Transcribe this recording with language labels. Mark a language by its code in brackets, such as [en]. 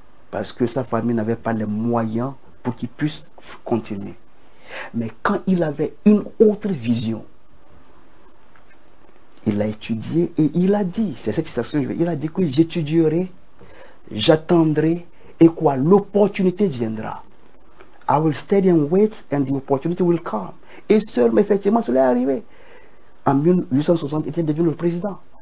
[fr] Parce que sa famille n'avait pas les moyens pour qu'il puisse continuer. Mais quand il avait une autre vision, il a étudié et il a dit, c'est cette citation, il a dit que j'étudierai, j'attendrai et quoi, l'opportunité viendra. [en] I will study and wait and the opportunity will come. [fr] Et seulement, effectivement, cela est arrivé. En 1860, il était devenu le président.